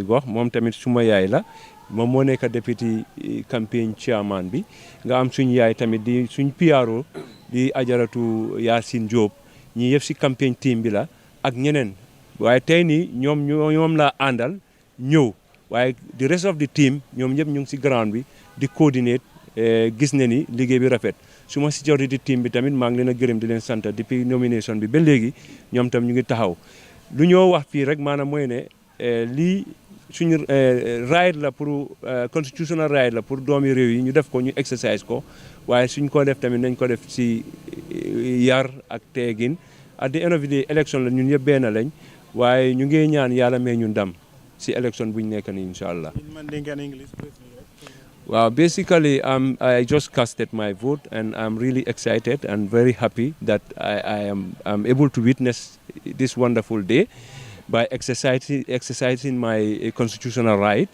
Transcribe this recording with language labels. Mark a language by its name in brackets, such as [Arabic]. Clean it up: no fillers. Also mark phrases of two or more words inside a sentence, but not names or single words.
[Wolof] gox moom tamit suma yaay la moom moo nekk député campagne chairman bi nga am suñ yaay tamit di suñ PRO di Ajaratu Yaasin Diop ñi yëpp si campagne team bi la ak ñeneen waaye tey nii ñoom la àndal ñëw waaye [English] the rest of the team [Wolof] ñoom ñëpp ñu ngi si ground bi di coordinate gis ne ni liggéey bi rafet suma security team bi tamit maa ngi leen a gërëm di leen sant depuis nomination bi ba léegi ñoom tam ñu ngi taxaw lu ñoo wax fii rek maanaam mooy ne lii suñu right la pour [English] constitutional right [Wolof] la pour doomi réew yi ñu def ko ñu exercise ko waaye suñ ko def tamit nañ ko def si yar ak teegin [English] at the end of the day [Wolof] election la ñun yëpp benn lañ waaye ñu ngi ñaan yàlla may ñu ndam si election buñ nekk ni [Arabic] incha allah. [English] Well, basically, I just casted my vote, and I'm really excited and very happy that I'm able to witness this wonderful day by exercising my constitutional right.